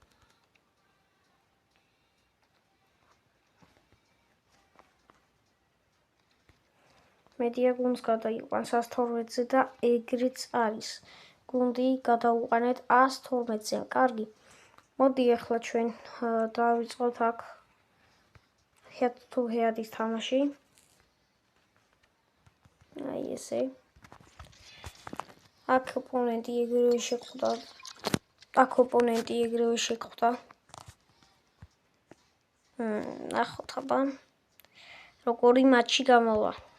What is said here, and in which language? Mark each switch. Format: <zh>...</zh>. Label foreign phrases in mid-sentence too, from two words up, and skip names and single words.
<ka>მედია გუნდს გადაიყვანს 112-ზე და ეგრეც არის. გუნდი გადაუყანეთ 112-ზე. კარგი. მოდი ახლა ჩვენ დავიწყოთ აქ</ka> <en>head to head-</en> <ka>ის თამაში. აი ესე. აქ ოპონენტი ეგრევე შეხვდა. ნახოთ აბა. როგორი მატჩი გამოვა.</ka>